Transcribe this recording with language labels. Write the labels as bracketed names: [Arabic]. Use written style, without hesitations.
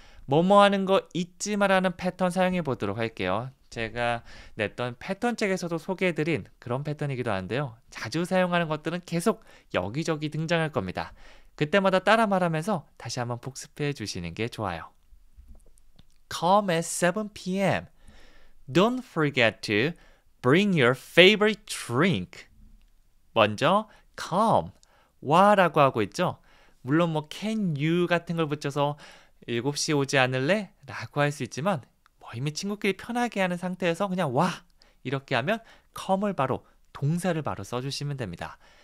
[Korean] 뭐뭐 하는 거 잊지 말라는 패턴 사용해 보도록 할게요. 제가 냈던 패턴 책에서도 소개해드린 그런 패턴이기도 한데요. 자주 사용하는 것들은 계속 여기저기 등장할 겁니다. 그때마다 따라 말하면서 다시 한번 복습해 주시는 게 좋아요. [English] Come at 7 p.m. Don't forget to bring your favorite drink. [Korean] 먼저 come, 와라고 하고 있죠. 물론 뭐 [English] can you [Korean] 같은 걸 붙여서 7시에 오지 않을래? 라고 할 수 있지만 뭐 이미 친구끼리 편하게 하는 상태에서 그냥 와 이렇게 하면 come을 바로 동사를 바로 써주시면 됩니다.